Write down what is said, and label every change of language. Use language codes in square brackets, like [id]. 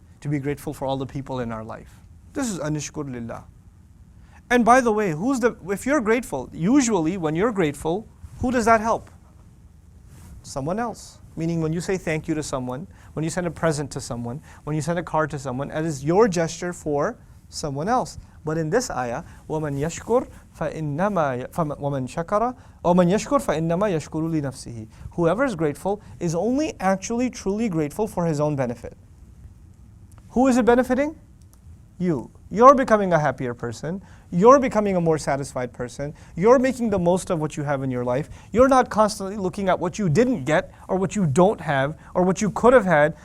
[en] To be grateful for all the people in our life. This is anishkur lillah. And by the way, if you're grateful, usually when you're grateful, who does that help? Someone else. Meaning when you say thank you to someone, when you send a present to someone, when you send a card to someone, it is your gesture for someone else. But in this ayah, [ar] وَمَنْ يَشْكُرْ فَإِنَّمَا وَمَنْ شَكَرَ وَمَنْ يَشْكُرْ فَإِنَّمَا يَشْكُرُ لِنَفْسِهِ. [en] Whoever is grateful is only actually truly grateful for his own benefit. Who is it benefiting? You. You're becoming a happier person. You're becoming a more satisfied person. You're making the most of what you have in your life. You're not constantly looking at what you didn't get or what you don't have or what you could have had.